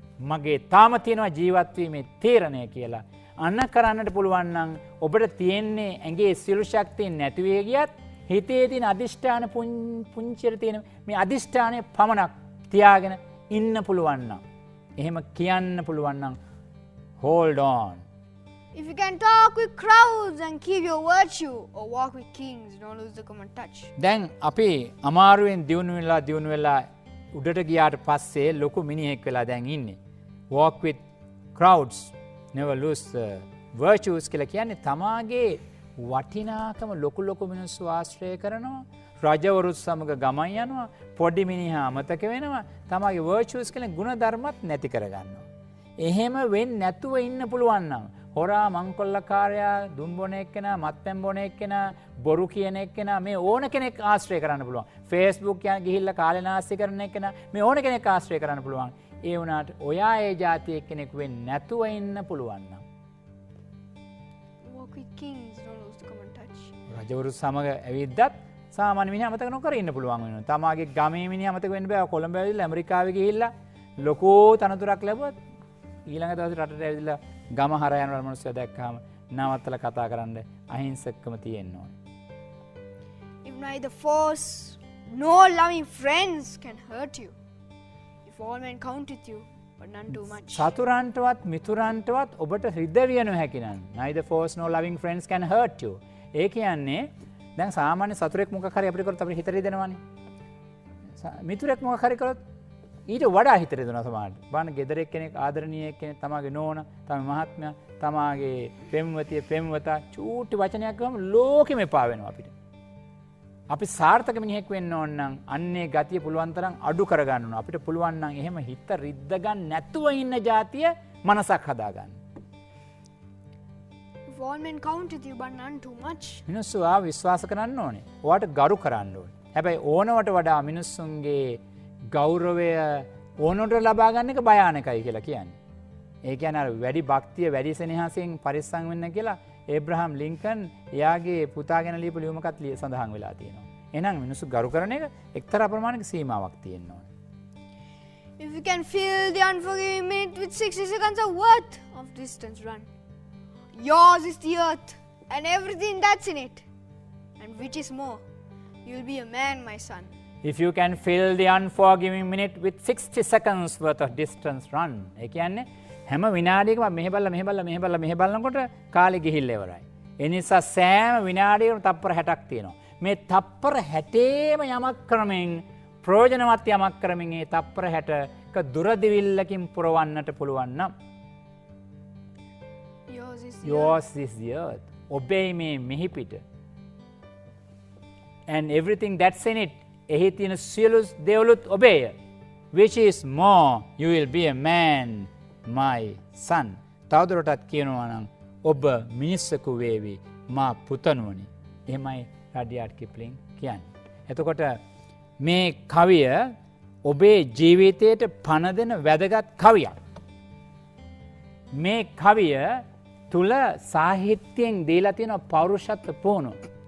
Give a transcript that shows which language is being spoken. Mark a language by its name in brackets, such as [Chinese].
[Sinhala] මගේ තාම තියෙනවා ජීවත් වීමේ තීරණය කියලා අන්න කරන්නට පුළුවන් නම් ඔබට තියෙන්නේ ඇඟේ සියලු ශක්තිය නැති වෙ ගියත් හිතේ තියෙන අදිෂ්ඨාන පුංචියට තියෙන මේ අදිෂ්ඨානය පමණක් තියාගෙන ඉන්න පුළුවන් නම් එහෙම කියන්න පුළුවන් නම් [English] hold on. If you can talk with crowds and keep your virtue or walk with kings, don't lose the common touch. [Sinhala] දැන් අපි අමාරුවෙන් දියුණු වෙලා උඩට ගියාට පස්සේ ලොකු මිනිහෙක් වෙලා දැන් ඉන්නේ. [English] Walk with crowds, never lose the virtues [Sinhala] කියලා කියන්නේ තමාගේ වටිනාකම ලොකු මිනිස්සු ආශ්‍රය කරනවා. රජවරුත් සමග ගමන් යනවා. පොඩි මිනිහා අමතක වෙනවා. තමාගේ virtues කියලා ගුණ ධර්මත් නැති කරගන්නවා. එහෙම වෙන්නේ නැතුව ඉන්න පුළුවන් නම් හොරා මංකොල්ලකාරයා දුම් බොන එක්කෙනා මත්පැන් බොන එක්කෙනා බොරු කියන එක්කෙනා මේ ඕන කෙනෙක් ආශ්‍රය කරන්න පුළුවන්. Facebook යන ගිහිල්ලා කාලේ නාස්ති කරන එක්කෙනා මේ ඕන කෙනෙක් ආශ්‍රය කරන්න පුළුවන්. ඒ වුණාට ඔයා ඒ જાතිය කෙනෙක් වෙන්නේ නැතුව ඉන්න පුළුවන් නම් [English] walk with kings, don't lose the common touch. [Sinhala] රජවරු සමග ඇවිද්දත් සාමාන්‍ය මිනිහා අමතක නොකර ඉන්න පුළුවන් වෙනවා. තමාගේ ගමේ මිනිහා අමතක වෙන්න බෑ. කොළඹ ඇවිල්ලා ඇමරිකාවේ ගිහිල්ලා ලොකෝ තනතුරක් ලැබුවත් ඊළඟ දවසේ රටට ඇවිල්ලා ගම හරහා යන මිනිස්සු දැක්කම නවත්තලා කතා කරන්න අහිංසකකම තියෙන්න ඕනේ. [English] neither force nor loving friends can hurt you. If all men count with you, but none too much. [Sinhala] සතුරන්ටවත් මිතුරන්ටවත් ඔබට හෘදවිය නොහැකි නම් [English] neither force nor loving friends can hurt you. [Sinhala] ඒ කියන්නේ දැන් සාමාන්‍ය සතුරෙක් මොකක් හරි අපිට කරොත් අපිට හිත රිදෙනවනේ. මිතුරෙක් මොකක් හරි කරොත් ඊට වඩා හිත රිදෙනවා සමහරට. බලන්න ගෙදර එක්කෙනෙක් ආදරණීය කෙනෙක් තමාගේ නෝන, තමාගේ මහත්මයා, තමාගේ පෙම්වතිය, පෙම්වතා චූටි වචනයක් ගම ලෝකෙම එපා වෙනවා අපිට. අපි සාර්ථක මිනිහෙක් වෙන්න ඕන නම් අන්නේ ගතිය පුළුවන් තරම් අඩු කරගන්න ඕන. අපිට පුළුවන් නම් එහෙම හිත රිද්ද ගන්න නැතුව ඉන්න જાතිය මනසක් හදාගන්න. [English] If all men count with you, but none too much. [Sinhala] මිනිස්සු ආව විශ්වාස කරන්න ඕනේ. ඔයාට ගරු කරන්න ඕනේ. හැබැයි ඕනවට වඩා මිනිස්සුන්ගේ ගෞරවය ඕනට ලබා ගන්න එක භයානකයි කියලා කියන්නේ. ඒ කියන්නේ අර වැඩි භක්තිය වැඩි සෙනෙහසෙන් පරිස්සම් වෙන්න කියලා ඒබ්‍රහම් ලින්කන් එයාගේ පුතා ගැන ලියපු ලියුමකත් සඳහන් වෙලා තියෙනවා. එහෙනම් මිනිස්සු ගරු කරන එක එක්තරා ප්‍රමාණයක සීමාවක් තියෙන්න ඕනේ. [English] If you can fill the unforgiving minute with 60 seconds of worth of distance run, yours is the earth and everything that's in it. And which is more, you'll be a man, my son. If you can fill the unforgiving minute with 60 seconds worth of distance run. [Sinhala] ඒ කියන්නේ හැම විනාඩියකම මෙහෙ බලනකොට කාලෙ ගිහිල්ලා ඉවරයි. ඒ නිසා සෑම විනාඩියකම තප්පර 60ක් තියෙනවා. මේ තප්පර 60ේම යමක් කරමින් ප්‍රයෝජනවත් යමක් කරමින් ඒ තප්පර 60ක දුරදිවිල්ලකින් පුරවන්නට පුළුවන් නම් [English] yours is the earth. [Sinhala] ඔබේ මේ මෙහි පිට. [English] And everything that's in it. [Sinhala] එහි තියෙන සියලු දේවලුත් ඔබේය. [English] Which is more, you will be a man, my son. [Sinhala] තවදුරටත් කියනවා නම් ඔබ මිනිස්සෙකු වේවි මා පුතණුවනි. එහෙමයි රඩියාඩ් කිප්ලින් කියන්නේ. එතකොට මේ කවිය ඔබේ ජීවිතයට පණ දෙන වැදගත් කවියක්. මේ කවිය තුල සාහිත්‍යයෙන් දීලා තියෙන පෞරුෂත්ව පුහුණුව.